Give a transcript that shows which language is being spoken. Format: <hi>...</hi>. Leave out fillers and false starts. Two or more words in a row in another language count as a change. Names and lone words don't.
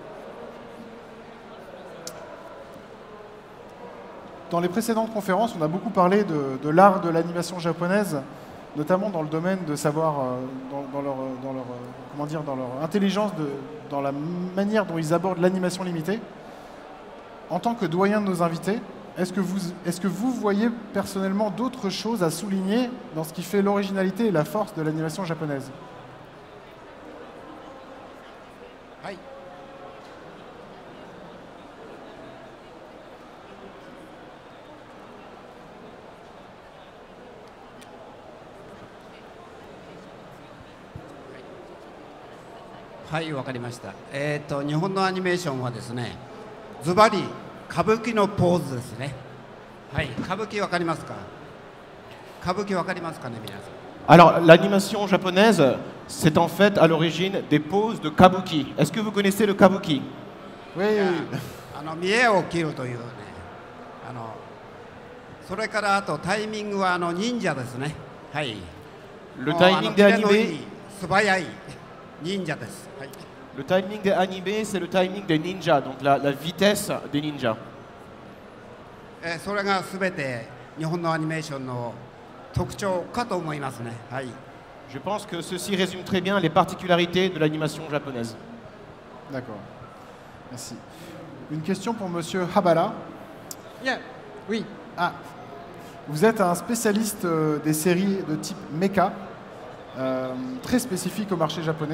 <fr>Dans les précédentes conférences, on a beaucoup parlé de l'art de l'animation japonaise, notamment dans le domaine de savoir, dans leur intelligence, dans la manière dont ils abordent l'animation limitée. En tant que doyen de nos invités, est-ce que vous voyez personnellement d'autres choses à souligner dans ce qui fait l'originalité et la force de l'animation japonaise? Oui.</fr> <ja>はい、わかりました。日本のアニメーションはですね、ズバリ歌舞伎のポーズですね。はい、歌舞伎わかりますか？歌舞伎わかりますかね、皆さん。</ja> <fr>Alors, l'animation japonaise, c'est en fait à l'origine des poses de kabuki. Est-ce que vous connaissez le kabuki? Oui.</fr> <ja>見栄を切るというね、それからあとタイミングは忍者ですね。はい。</ja> <fr>Le timing des animés,</fr> <ja>素早い忍者です。はい。</ja> <fr>le timing des animés, c'est le timing des ninjas, donc la vitesse des ninjas.</fr> <ja>それがすべて日本のアニメーションの特徴かと思いますね。はい。</ja> <fr>Je pense que ceci résume très bien les particularités de l'animation japonaise. D'accord. Merci. Une question pour Monsieur Habara. Yeah. Oui. Ah, vous êtes un spécialiste des séries de type mecha, très spécifique au marché japonais.</fr>